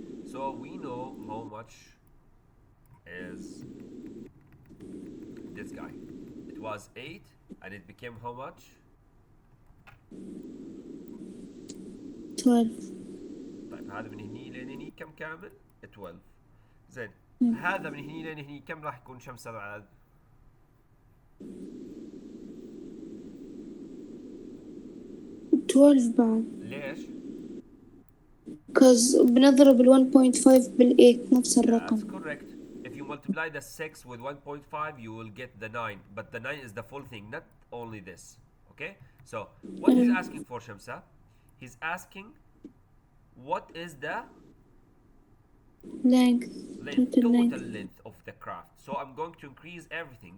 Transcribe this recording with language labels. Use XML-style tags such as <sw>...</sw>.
<en>So we know how much is this guy. It was 8 and it became how much? 12.</en> <ar>طيب هذا من هني لين هني كم كامل؟ 12. زين، هذا من هني لين هني كم راح يكون شمسة بعد؟ 12 بعد. ليش؟</ar> <en>Cause</en> <ar>بنضرب ال 1.5 بال 8 نفس الرقم.</ar> <en>That's correct. If you multiply the 6 with 1.5 you will get the 9, but the 9 is the full thing, not only this. Okay? So what he's asking for Shamsa? He's asking what is the length. total length of the craft. So I'm going to increase everything.</en>